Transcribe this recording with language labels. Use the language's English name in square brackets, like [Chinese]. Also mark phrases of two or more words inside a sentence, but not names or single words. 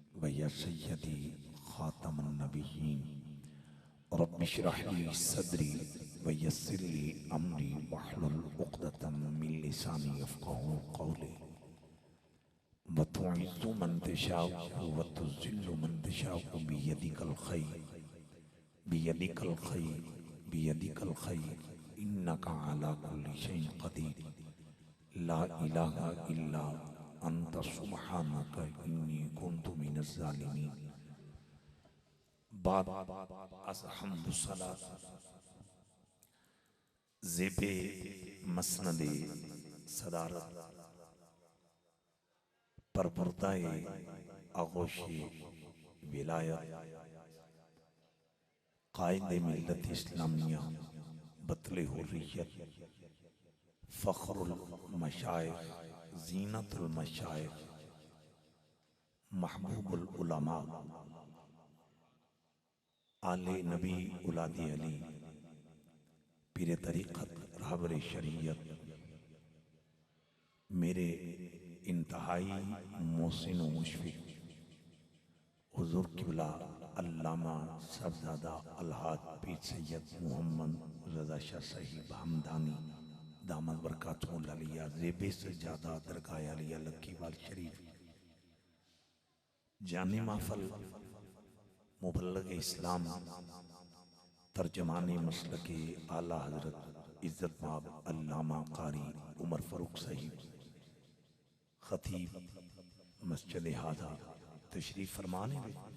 [Arabic] يا سيدي خاتم النبيين رب اشرح لي صدري ويسر لي أمري واحلل عقدة من لساني يفقهوا قولي وتعز من تشاء وتذل من تشاء بيدك ال خير إنك على كل شيء قدير لا إله إلا أنت سبحانك إني كنت من الظالمين. [Urdu] بعد حمدوصلاۃ زیبِ مسندِ صدارت پروردۂ آغوشِ ولایت قائدِ ملتِ اسلامیہ بطلِ حریت فخر المشائخ زینت المشائخ محبوب العلماء آلِ نبی اولادِ علی پیرِ طریقت رہبرِ شریعت میرے انتہائی محسن و مشفق حضور قبلہ علامہ صاحبزادہ الحاج پیر سید محمد رضا شاہ صاحب ہمدانی [Arabic] دامت برکاتہم العالیہ [Urdu] زیبِ سجادہ درگاہ عالیہ لکی وال شریف جانِ محفل مبلغِ اسلام ترجمانِ مسلکِ اعلیٰ حضرت عزت مآب علامہ قاری عمر فاروق صاحب خطیب مسجد ہذا تشریف فرمانے میں